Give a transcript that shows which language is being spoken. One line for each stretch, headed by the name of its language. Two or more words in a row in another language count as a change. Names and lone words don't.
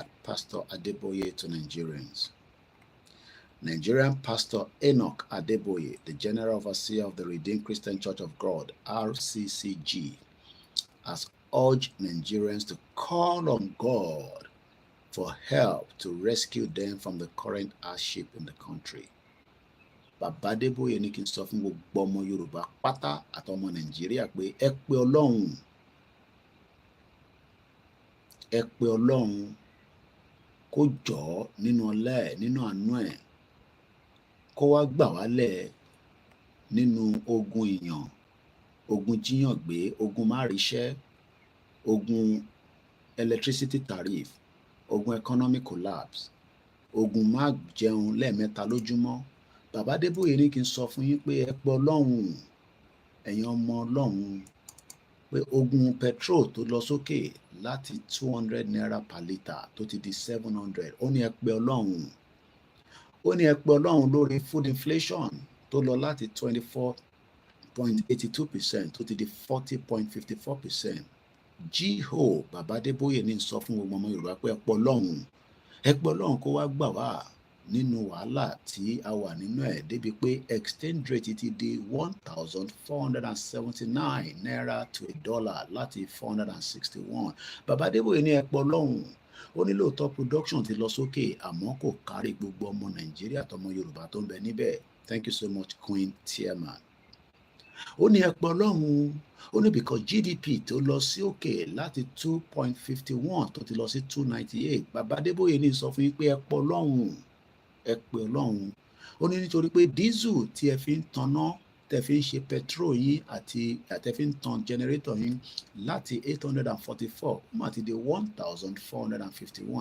English: Pastor Adeboye to Nigerians. Nigerian Pastor Enoch Adeboye, the General Overseer of the Redeemed Christian Church of God, RCCG, has urged Nigerians to call on God for help to rescue them from the current hardship in the country.
Yoruba: Bàbá Adébóyè ní kí n sọ fún gbogbo ọmọ Yorùbá pátá àtọmọ Nàìjíríà pé ẹ pé Ọlọ́run, ẹ pé Ọlọ́run kó jọ̀ọ́ nínú ọlá ẹ̀, nínú àánú ẹ̀, kó wá gbà wá lẹ̀ nínú ogun ìyàn, ogun jíyàn gbé, ogun má ríṣẹ́, ogun
English: electricity tariff,
Yoruba: ogun
English: economic collapse,
Yoruba: ogun má jẹun lẹ́ẹ̀mẹ́ta lójúmọ́. Bàbá Adébóyè ní kí n sọ fún yín pé ẹ pé Ọlọ́run, ẹ̀yin ọmọ Ọlọ́run, pé ogun petrol tó lọ sókè láti 200
English: naira per litre
Yoruba: tó ti di 700, ó ní ẹ pé Ọlọ́run. Ó ní ẹ pé Ọlọ́run lórí food inflation tó lọ láti 24.82% tó ti di 40.54%. Jíhò Bàbá Adébóyè ní sọ fún gbogbo ọmọ Yorùbá pé ẹ pé Ọlọ́run kó wá gbà wá nínú wàhálà tí a wà nínú ẹ̀ débi pé
English: exchange rate
Yoruba: ti di 1,479
English: naira to a dollar
Yoruba: láti 461. Bàbá Adébóyè ní ẹ pé Ọlọ́run. Ó ní lóòótọ́ production ti lọ sókè àmọ́ kò kárí gbogbo ọmọ Nàìjíríà àtọmọ Yorùbá tó ń bẹ níbẹ̀.
English: Thank you so much, Queen Chairman.
Yoruba: Ó ní ẹ pé Ọlọ́run. Ó ní because GDP tó lọ sí òkè láti 2.51 tó ti lọ sí 298. Bàbá Adébóyè ní sọ fún yín pé ẹ pé Ọlọ́run, ẹ pé Ọlọ́run. Ó ní nítorí pé diesel tí ẹ fi ń tanná, tẹ fi ń ṣe petrol yín àti tẹ fi ń tan generator yín láti 844 ó mà ti di 1,451.